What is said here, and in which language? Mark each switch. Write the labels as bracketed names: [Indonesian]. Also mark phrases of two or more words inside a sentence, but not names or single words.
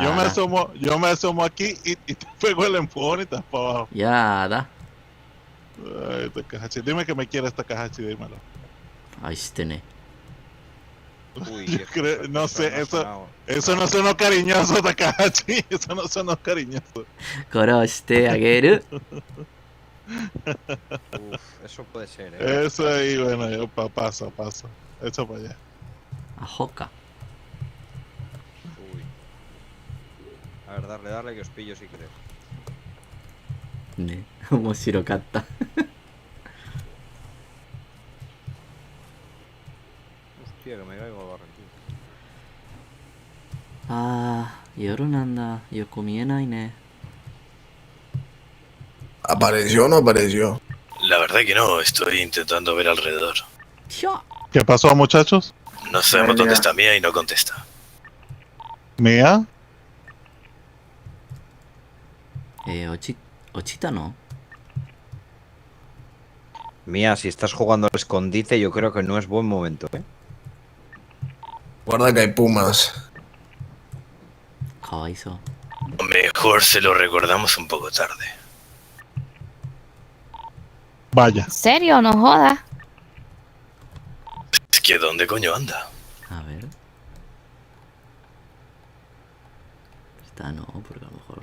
[Spanish] Yo me asomo aquí y te pego el empujón y estás para abajo. Ya da. Ay, Takahashi, dime que me quieres, Takahashi, dímelo. Ay, este Uy, Yo creo, no sé, eso no sonó cariñoso, Takahashi. Eso no sonó cariñoso. [Japanese] 殺してあげる。 [Spanish] Uf, eso puede ser, ¿eh? Eso ahí, bueno, yo paso. Eso para allá. Ajoca. Uy. A ver, darle que os pillo si queréis. [Japanese] ね、面白かった。 [Spanish] Hostia, que me caigo al barranquillo. [Japanese] あー、夜なんだ。よく見えないね。 [Spanish] ¿Apareció o no apareció? La verdad que no, estoy intentando ver alrededor. ¿Qué pasó, muchachos? No sabemos dónde está Mía y no contesta. ¿Mía? [Japanese] 落ちたの？ [Spanish] Mía, si estás jugando al escondite, yo creo que no es buen momento, ¿eh? Guarda que hay pumas. [Japanese] かわいそう。 [Spanish] Mejor se lo recordamos un poco tarde. Vaya. ¿En serio? No jodas. Es que ¿dónde coño anda? A ver. Está, no, porque a lo mejor.